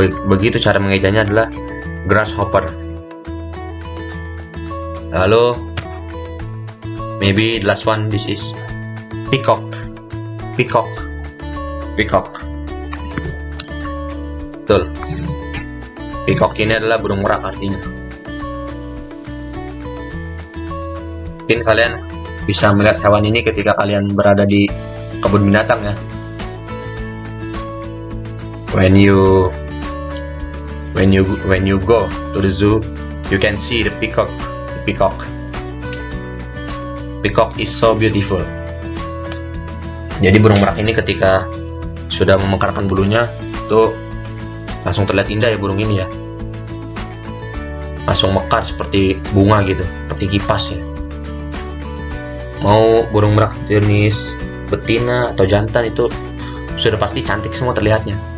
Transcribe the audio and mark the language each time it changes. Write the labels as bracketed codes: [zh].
[id] Begitu cara mengejanya adalah grasshopper. Lalu [en] maybe the last one, this is peacock. [id] Betul. Peacock ini adalah burung merak artinya. Mungkin kalian bisa melihat hewan ini ketika kalian berada di kebun binatang ya. [en] When you go to the zoo, you can see the peacock. Peacock is so beautiful. [id] Jadi burung merak ini ketika sudah memekarkan bulunya tuh langsung terlihat indah ya burung ini ya. Langsung mekar seperti bunga gitu, seperti kipas ya. Mau burung merak jenis betina atau jantan itu sudah pasti cantik semua terlihatnya.